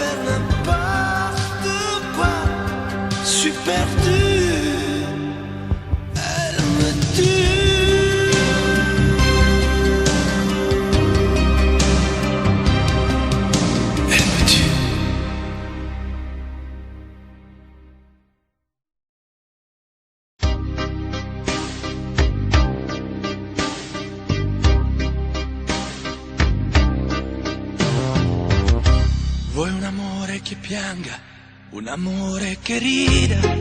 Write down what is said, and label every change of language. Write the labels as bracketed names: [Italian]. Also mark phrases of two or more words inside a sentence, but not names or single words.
[French] n'importe quoi. Je suis perdu, elle me tue. Elle me tue. [Italian] Vuoi un amore che pianga, un amore che rida,